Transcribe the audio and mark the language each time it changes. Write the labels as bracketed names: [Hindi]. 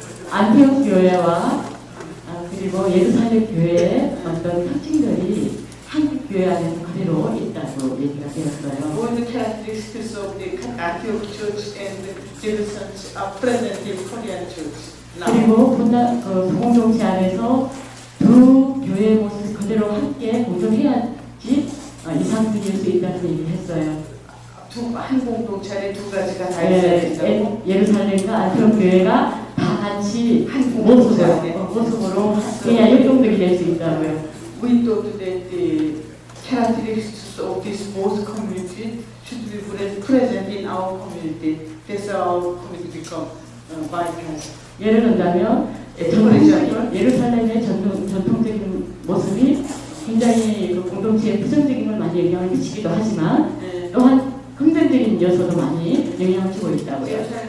[Korean] 안티옥 교회와 그리고 예루살렘 교회의 어떤 특징들이 한국 교회 안에서 그대로 있다고 얘기가 되었어요. [English] All the characteristics of the Antioch Church and Jerusalem are present in Korean Church. [Korean] 그리고 그 공동체 안에서 두 교회의 모습이 그대로 함께 공존해야지 이상적일 수 있다는 얘기를 했어요. 한 공동체에 두 가지가 다 있어야 된다고. 예루살렘과 안티옥 교회가 다 같이 한 공동체에 모습으로 그냥 역동적이 될 수 있다고요. [English] We thought that the characteristics of this both community should be present in our community. That's how our community become bypass. [Korean] 예를 들자면 예루살렘의 전통적인 모습이 굉장히 그 공동체에 부정적인 걸 많이 영향을 미치기도 하지만 또한 긍정적인 요소도 많이 영향을 주고 있다고요.